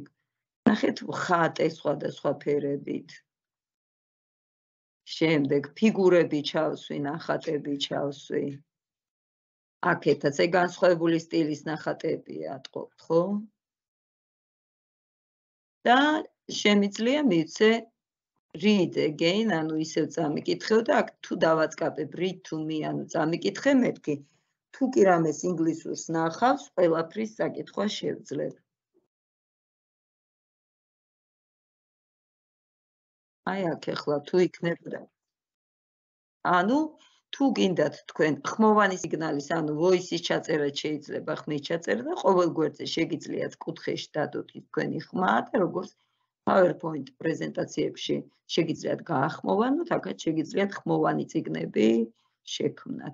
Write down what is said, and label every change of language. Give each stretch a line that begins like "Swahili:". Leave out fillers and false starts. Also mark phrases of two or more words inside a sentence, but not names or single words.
Georgian: ნახეთ ხატე სხვადასხვა ფერებით. შემდეგ ფიგურები ჩავსვი, ნახატები ჩავსვი. აქეთაც ეგ განსხვავებული სტილის ნახატებია, ტყობთ, ხო? და შემიძლია მივცე
English: read again,
Georgian: ანუ ისევ წამიკითხეო და აქ თუ დავაწყაბებ
English: read to me,
Georgian: ანუ წამიკითხე მეთქი, თუ კი რამეს ინგლისურს ნახავს, ყველაფრის საკითხვა შევძლებ. აი აქ ეხლა თუ იქნებოდა. ანუ თუ გინდათ თქვენ ხმოვანი სიგნალის, ანუ voice-ის ჩაწერა შეიძლება ხმის ჩაწერა და ყოველ გვერდზე შეგიძლიათ კუთხეში დადოთ თქვენი ხმა და როგორც PowerPoint პრეზენტაციებში შეგიძლიათ გაახმოვანოთ, აქაც შეგიძლიათ ხმოვანი წიგნები შექმნათ.